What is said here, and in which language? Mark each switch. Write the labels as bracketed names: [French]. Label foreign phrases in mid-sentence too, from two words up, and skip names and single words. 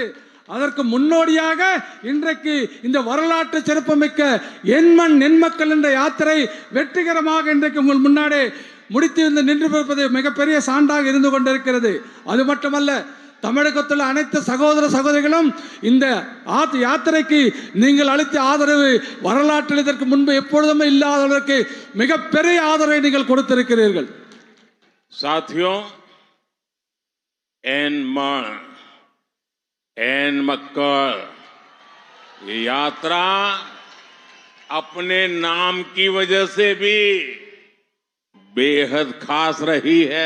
[Tamil] அதற்கு முன்னோடியாக இன்றைக்கு இந்த வரலாற்று சிறப்புமிக்க எண்மண் நெண்மக்கள் என்ற யாத்திரை வெற்றிகரமாக இன்றைக்கு உங்கள் முன்னாடி முடித்து நின்று மிகப்பெரிய சான்றாக இருந்து கொண்டிருக்கிறது. அது மட்டுமல்ல, தமிழகத்தில் அனைத்து சகோதர சகோதரிகளும் இந்த யாத்திரைக்கு நீங்கள் அளித்த ஆதரவு வரலாற்றில் இதற்கு முன்பு எப்பொழுதுமே இல்லாதவர்களுக்கு மிகப்பெரிய ஆதரவை நீங்கள் கொடுத்திருக்கிறீர்கள். [Hindi] साथियों, एन मक्कल ये यात्रा अपने नाम की वजह से भी बेहद खास रही है।